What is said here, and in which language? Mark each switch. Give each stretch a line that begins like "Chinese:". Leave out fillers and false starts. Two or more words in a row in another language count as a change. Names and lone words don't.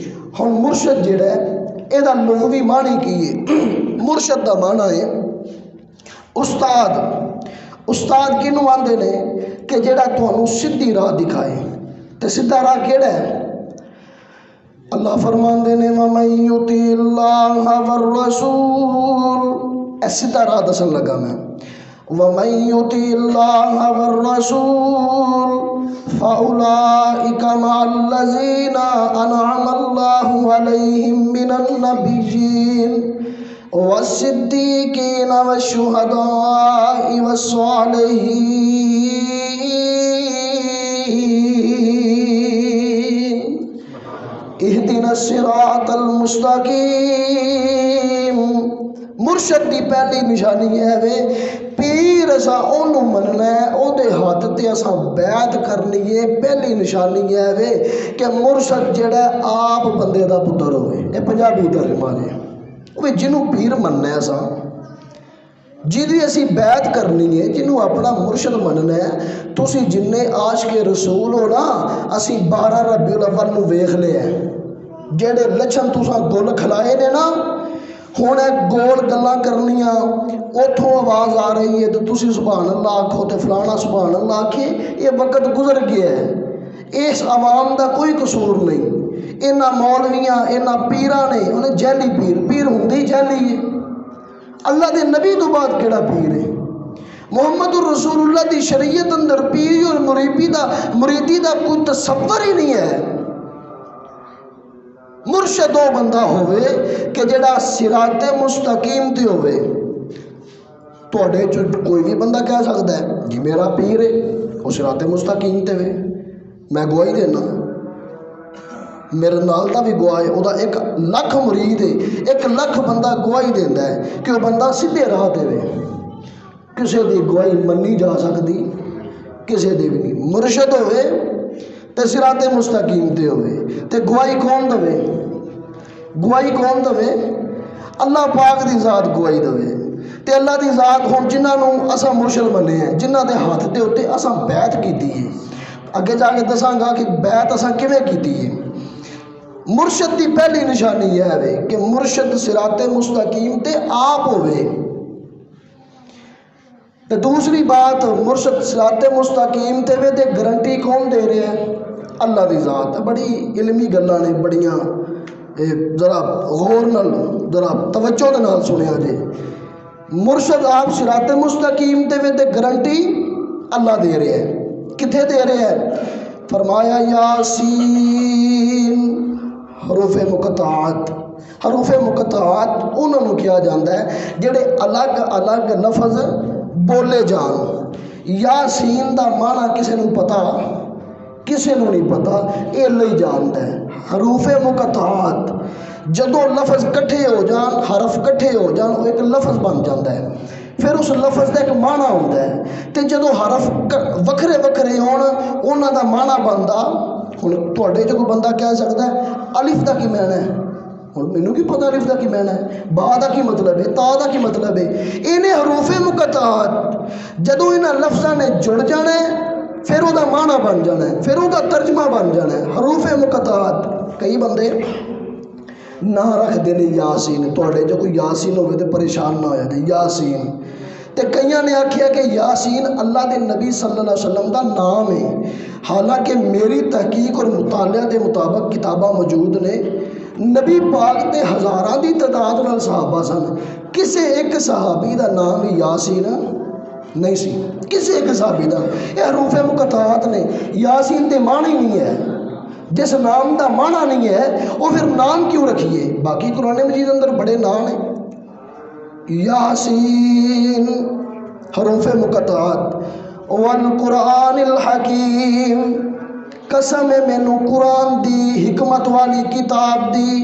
Punjabi: ہن مرشد جڑا ہے اے دا لغوی معنی کی ہے؟ مرشد دا معنی ہے استاد۔ استاد کینوں آندے نے کہ جڑا تانوں سیدھی راہ دکھائے، تے سیدھا راہ کیڑا ہے؟ اللہ فرماندے نے
Arabic: وَمَن يُطِعِ اللَّهَ وَالرَّسُولَ،
Punjabi: اے سیدھا راہ دسن لگا میں،
Arabic: وَمَن يُطِعِ اللَّهَ وَالرَّسُولَ فَأُولَئِكَ مَعَ الَّذِينَ أَنْعَمَ اللَّهُ عَلَيْهِم مِّنَ النَّبِيِّينَ وَالصِّدِّيقِينَ وَالشُّهَدَاءِ وَالصَّالِحِينَ۔ اہدنا الصراط المستقیم۔
Punjabi: مرشد دی پہلی نشانی ہے وے پیر اسا اونوں مننا ہے، او دے ہاتھ تے اسا بیعت کرنی ہے۔ پہلی نشانی ہے وے کہ مرشد جڑا آپ بندے دا پتر ہوئے، اے پنجابی ترجمہ ہے، وہ جنوں پیر مننا ہے اسا، جدی اسی بیعت کرنی ہے، جنوں اپنا مرشد مننا ہے، تسی جننے عاشق رسول ہو نا، اسی 12 ربیع الاول نو ویکھ لیا ہے، جڑے لچھن تساں گل کھلائے نے نا، ہن گول گلاں کرنیاں، اتھوں آواز آ رہی ہے تو تسی
Arabic: سبحان اللہ
Punjabi: آکھو تے فلانا
Arabic: سبحان اللہ
Punjabi: آکھے، یہ وقت گزر گیا ہے، اس عوام دا کوئی قصور نہیں۔ انہاں مولویاں، انہاں پیراں نے، انہیں جیلی پیر ہوندی جیلی ہے، اللہ دے نبی تو بعد کیڑا پیر ہے؟ محمد الرسول اللہ دی شریعت اندر پیری اور مریدی دا کوئی تصور ہی نہیں ہے۔ مرشد وہ بندہ ہوئے کہ جڑا صراط مستقیم تے ہوئے۔ تواڈے چ کوئی بھی بندہ کہہ سکتا ہے جی میرا پیر ہے وہ صراط مستقیم تے ہوئے، میں گواہی دینا، میرے نال دا بھی گواہ ہے، وہ 1 لاکھ مرید ہے، 1 لاکھ بندہ گواہی دینا ہے کہ وہ بندہ سیدھے راہ تے ہوئے، کسی دی گواہی منی جا سکتی، کسی دی بھی نہیں۔ مرشد ہوئے تے صراط مستقیم تے ہوئے، تے گواہی کون دوے؟ گواہی کون دوے؟ اللہ پاک دی ذات گواہی دوے، تے اللہ دی ذات ہن جنہاں نوں اساں مرشد منے ہیں، جنہاں دے ہاتھ دے اوتے اساں بیعت کیتی ہے، اگے جا کے دساں گا کہ بیعت اساں کیویں کیتی ہے۔ مرشد دی پہلی نشانی یہ ہے کہ مرشد صراط مستقیم تے آپ ہوئے۔ تے دوسری بات، مرشد صراط مستقیم تے وے تے گارنٹی کون دے رہے ہیں؟ اللہ دی ذات ہے۔ بڑی علمی گلاں نے، بڑیاں ذرا غور نال، ذرا توجہ دے نال سنیا جے۔ مرشد آپ صراط مستقیم تے وے تے گارنٹی اللہ دے رہے ہیں۔ کتھے دے رہے ہیں؟ فرمایا یاسین، حروف مقطعات۔ حروف مقطعات انہوں نے کیا جاندہ ہے جڑے الگ الگ لفظ بولے جان۔ یاسین دا معنی کسے نو پتا، کسے نو نہیں پتا،
Urdu: یہ اللہ ہی جانتا ہے۔
Punjabi: حروف مقطعات جدو لفظ کٹھے ہو جان، حرف کٹھے ہو جان،
Urdu: وہ ایک لفظ بن جاتا ہے، پھر اس لفظ کا ایک معنی ہوتا ہے۔
Punjabi: تے جدو حرف وکھرے وکھرے ہون، انہاں دا معنی بندا، ہن تواڈے جو کوئی بندہ کہہ سکتا ہے الف دا کی معنی ہے، ہن مینوں کی پتہ الف دا کی معنی ہے، با دا کی مطلب ہے، تا دا کی مطلب ہے۔ انہیں حروف مقطعات جدو انہاں لفظاں نے جڑ جانا ہے، پھر وہ معنی بن جانا ہے، پھر وہ ترجمہ بن جانا ہے۔ حروف مقطعات کئی بندے نہ رکھ دینے یاسین، تواڈے جو کوئی یاسین ہوئے تو پریشان نہ ہو جائے یاسین۔ تے کئیاں نے آکھیا کہ یاسین اللہ دے نبی
Arabic: صلی اللہ علیہ وسلم
Punjabi: دا نام ہے، حالانکہ میری تحقیق اور مطالعہ دے مطابق کتاباں موجود نے، نبی پاک دے ہزاراں دی تعداد نال صحابہ سن، کسے ایک صحابی دا نام یاسین نہیں سی، کسے ایک صحابی دا۔ یہ حروف مقطعات نے، یاسین دے معنی نہیں ہے، جس نام دا معنی نہیں ہے وہ پھر نام کیوں رکھیے؟ باقی قرآن مجید اندر بڑے نام ہیں۔ یاسین حروف مقطعات،
Arabic: والقرآن الحکیم،
Punjabi: قسم ہے مینو قرآن دی، حکمت والی کتاب دی۔